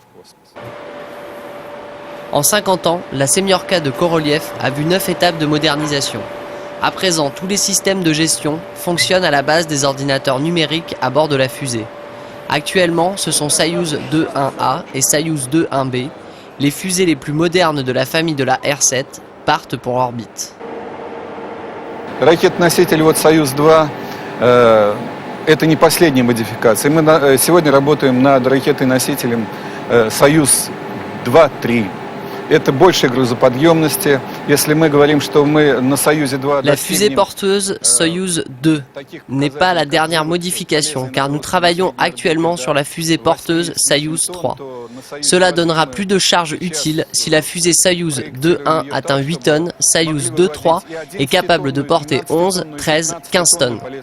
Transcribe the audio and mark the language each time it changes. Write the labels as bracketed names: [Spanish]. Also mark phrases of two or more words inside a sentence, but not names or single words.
[French] En 50 ans, la Semyorka de Korolev a vu 9 étapes de modernisation. À présent, tous les systèmes de gestion fonctionnent à la base des ordinateurs numériques à bord de la fusée. Actuellement, ce sont Soyouz 2-1A et Soyouz 2-1B. Les fusées les plus modernes de la famille de la R-7 partent pour l'orbite. [Russian] Ракет-носитель Союз-2 это не последняя модификация. Мы сегодня работаем над ракетой-носителем Союз-2-3. Это большей грузоподъемности. Если мы говорим, что мы на Союзе-2... [French] La fusée porteuse Soyouz 2 n'est pas la dernière modification, car nous travaillons actuellement sur la fusée porteuse Soyouz 3. Cela donnera plus de charge utile si la fusée Soyouz 2-1 atteint 8 tonnes, Soyouz 2-3 est capable de porter 11, 13, 15 tonnes.